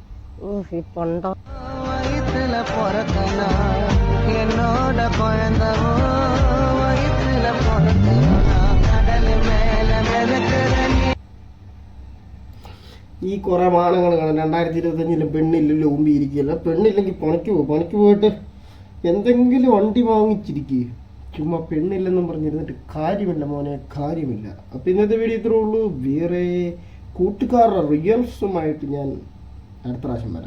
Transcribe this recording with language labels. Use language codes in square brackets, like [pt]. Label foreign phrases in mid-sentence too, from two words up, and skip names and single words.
[ta] வயிற்றுல பிறக்கனா என்னோட குழந்தவோ வயிற்றுல பிறக்கனா கடல் மேல மிதக்குற [ml] ഈ കുറെ മാനങ്ങൾ കാണാം. 2025 പെണ്ണില്ലല്ലോ, ഊമ്പിയിരിക്കുകയല്ല. പെണ്ണില്ലെങ്കിൽ പണിക്ക് പോകും. പണിക്ക് പോയിട്ട് എന്തെങ്കിലും വണ്ടി വാങ്ങിച്ചിരിക്കുക. ചുമ്മാ പെണ്ണില്ലെന്നും പറഞ്ഞിരുന്നിട്ട് കാര്യമില്ല മോനെ, കാര്യമില്ല. അപ്പം ഇന്നത്തെ വീഡിയോ ഇത്രേ ഉള്ളൂ. വേറെ കൂട്ടുകാരുടെ റിയൽസുമായിട്ട് ഞാൻ അടുത്ത പ്രാവശ്യം വരാം.